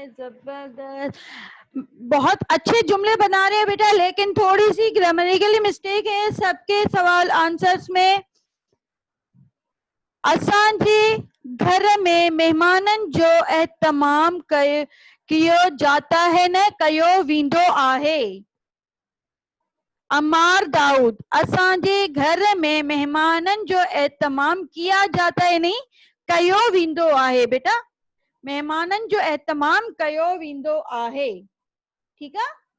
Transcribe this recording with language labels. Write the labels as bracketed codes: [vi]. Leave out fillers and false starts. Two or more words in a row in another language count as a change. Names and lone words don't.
[ur] जबरदस्त, बहुत अच्छे जुमले बना रहे हैं बेटा, लेकिन थोड़ी सी [en] grammatically mistake [ur] है सबके सवाल आंसर्स में। [sd] असांजे घर में मेहमानन जो एहतमाम [ur] कियो जाता है [sd] न कयो वींदो आहे। अमार दाऊद, असांजे घर में मेहमानन जो एहतमाम [ur] किया जाता है, नहीं [sd] कयो वींदो आहे बेटा। मेहमानन जो एहतमाम कयो वींदो आहे। [ur] ठीक है।